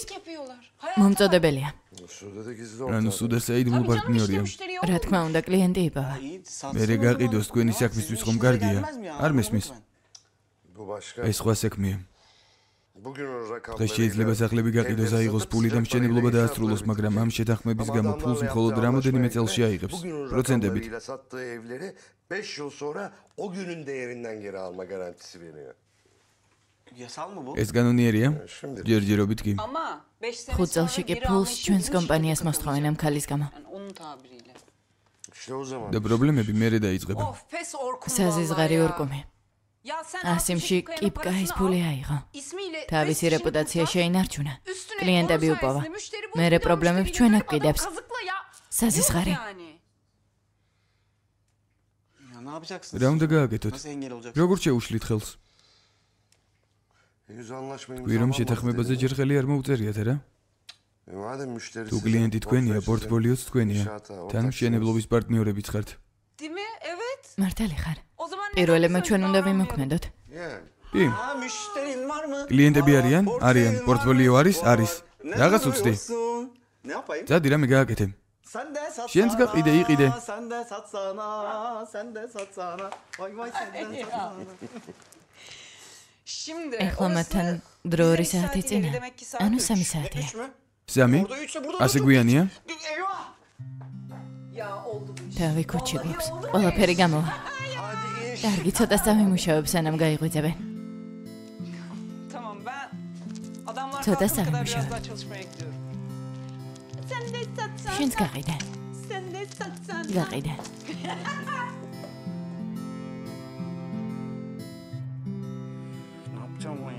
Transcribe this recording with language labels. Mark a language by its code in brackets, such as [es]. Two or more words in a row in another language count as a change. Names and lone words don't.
[ka] მომწოდებელია. [tr] Suda da gizli [ka] ანუ სუდა საიდუმლო პარტნიორია. რა თქმა უნდა, კლიენტი იპოვა. მერე გაყიდოს თქვენი საქმისთვის ხომ კარგია? არ მესმის? [tr] Bu başka. [ka] ეს სხვა საქმეა. [tr] Bugün o rakamları. [ka] დღეს შეიძლება სახლები გაყიდოს, აიღოს პული და მშენებლობა დაასრულოს, მაგრამ ამ შეთანხმების გამო ფულს მხოლოდ რამოდენიმე წელში აიღებს. პროცენტებით. [tr] Sattığı evleri 5 yıl sonra o günün değerinden geri alma garantisi veriyor. Yasal mı bu? [ka] ეს კანონიერია? ჯერჯერობით კი. [tr] Ama 5 sene [ka] 5 წელში კი ფულს ჩვენს კომპანიას მოსთხოვენ ამ ქალის გამო. [tr] Onun tabiriyle. İşte o zaman. [ka] და პრობლემები მერე დაიწყება. [tr] Of pes orkun [ka] საზიზღარი ორკომი. [tr] Ya sen [ka] ასიმში კიპკაის ფული აიღო. [tr] ismiyle [ka] თავისი რეპუტაცია შეინარჩუნა. კლიენტები უპოვა. მერე პრობლემებს ჩვენ აგვიდებს. საზიზღარი. [tr] Ya ne yapacaksınız? [ka] რა უნდა გააკეთოთ? [tr] Nasıl engel olacak? [ka] როგორ შეუშლით ხელს? [tr] Henüz anlaşma [ka] თქვი რომ შეთანხმებაზე ჯერ ხელი არ მოუწერიათ, არა? [tr] Madem müşterisi. [ka] თუ კლიენტი თქვენია, პორტფოლიოც თქვენია. თან მშენებლობის პარტნიორებიც ხართ. [tr] Değil mi? Evet. [ka] მართალი ხარ. [tr] O zaman [ka] პირველებმა ჩვენ უნდა ვიმოქმედოთ. კი. [tr] Müşterin var mı? [ka] კლიენტები არიან? არიან. პორტფოლიო არის? არის. რაღაც უცდი. [tr] Ne yapayım? [ka] ძადი რამე გააკეთე. [tr] Sen de satsana. [ka] შენც გაყიდე, იყიდე. [tr] Sen de satsana. Sen de satsana. Vay vay sen de satsana. Şimdi [ka] ეხლა მათთან დრო 2 საათი წინა. ანუ 3 საათია. 3? ასე გვიანია? [tr] Ya oldu. [ka] თავი კუჩი გვაქვს. ყველაფერი გამოვა. კარგი, ცოტა სამიმუშავებ, სანამ გაიღვიძებენ. [tr] Tamam ben adamlar [ka] Ცოტა [tr] kalkana kadar [ka] სამიმუშავებ. [tr] biraz daha çalışmaya gidiyorum. Sen de satsan. [ka] შენც გაყიდე. [tr] Sen de satsan. [ka] გაყიდე. [tr] Ne yapacağım ben ya?